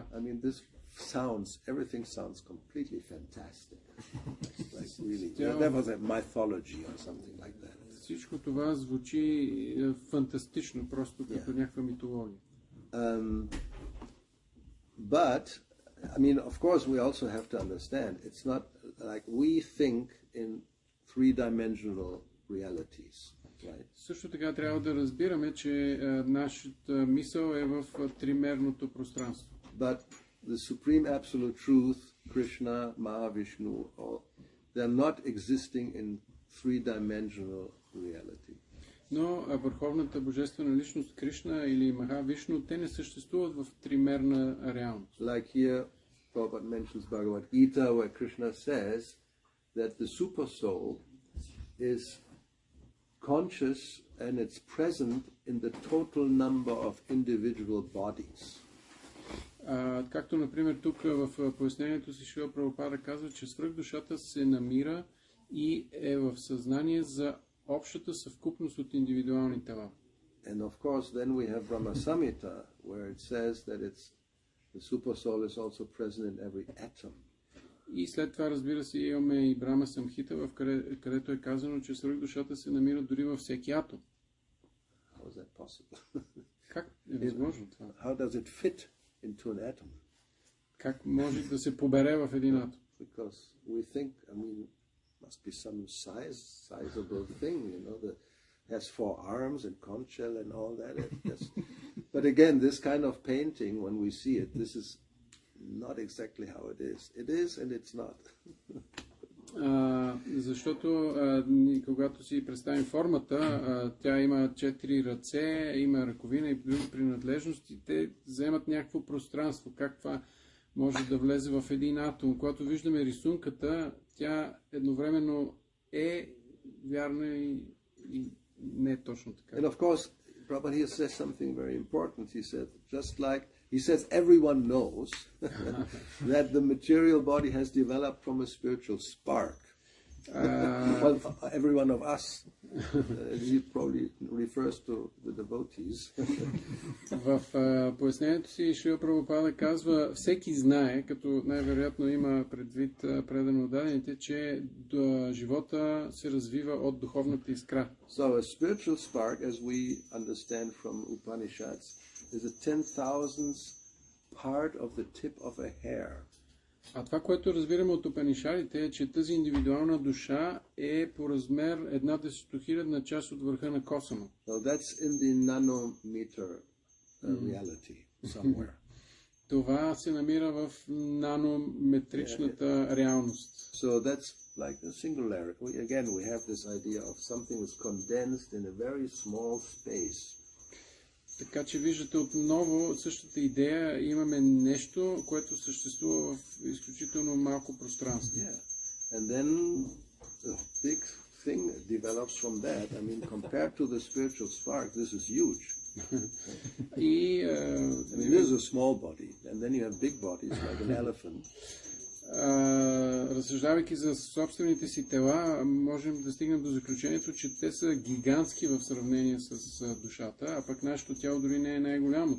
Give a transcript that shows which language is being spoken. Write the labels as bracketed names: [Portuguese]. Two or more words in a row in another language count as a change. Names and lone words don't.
[English] I mean, this everything sounds completely fantastic. Like really, that was a mythology or something like that. [Bulgarian] Всичко това звучи фантастично, просто като някаква митология. [English] But, I mean, of course, we also have to understand, it's not like we think in three-dimensional realities. Right. [Bulgarian] Също така трябва да разбираме, че нашата мисъл е в тримерното пространство. [English] But the supreme absolute truth, Krishna, Mahavishnu, they're not existing in three-dimensional reality. [Bulgarian] Но върховната божествена личност Кришна или Махавишну, те не съществуват в тримерна реалност. [English] Like here, Prabhupada mentions Bhagavad Gita, where Krishna says that the super soul is conscious and it's present in the total number of individual bodies. [Bulgarian] Както, например, тук в пояснението си Шрила Прабхупада казва, че свръхдушата се намира и е в съзнание за общата съвкупност от индивидуални тела. [English] And of course, then we have Brahma Samhita, where it says that the super soul is also present in every atom. [Bulgarian] И след това, разбира се, имаме и Брама Самхита, в където е казано, че свръхдушата се намира дори във всеки атом. [English] How is that possible? [Bulgarian] Как е възможно това? [English] How does it fit into an atom? [Bulgarian] Как може да се побере в един атом? [English] Because we think, I mean, must be some sizable thing, you know, that has 4 arms and conch shell and all that. But again, this kind of painting, when we see it, this is not exactly how it is. It is and it's not. [Bulgarian] Защото когато си представим формата, тя има 4 ръце, има ръковина и други принадлежности, те вземат някакво пространство. Как това може да влезе в един атом? Когато виждаме рисунката, тя едновременно е вярна и не е точно така. [English] And of course, Prabhupada here says something very important. He said, he says everyone knows that the material body has developed from a spiritual spark. Well, every one of us. He probably refers to the devotees. [Bulgarian] В пояснението си Шрила Прабхупада казва, всеки знае, като най-вероятно има предвид предано отдадените, че живота се развива от духовната искра. [English] So a spiritual spark, as we understand from Upanishads, is a 10,000th part of the tip of a hair. [Bulgarian] А това, което разбираме от Упанишадите, е, че тази индивидуална душа е по размер 1/10,000 част от върха на косъма. [English] So that's in the nanometer reality somewhere. [Bulgarian] Това се намира в нанометричната реалност. [English] So that's like a singularity. Again, we have this idea of something that's condensed in a very small space. [Bulgarian] Така че виждате отново същата идея. Имаме нещо, което съществува в изключително малко пространство. [English] Yeah. And then a big thing develops from that. I mean, compared to the spiritual spark, this is huge. [Bulgarian] И, [English] I mean, this is a small body, and then you have big bodies like an elephant. [Bulgarian] Разсъждавайки за собствените си тела, можем да стигнем до заключението, че те са гигантски в сравнение с душата, а пък нашето тяло дори не е най-голямото.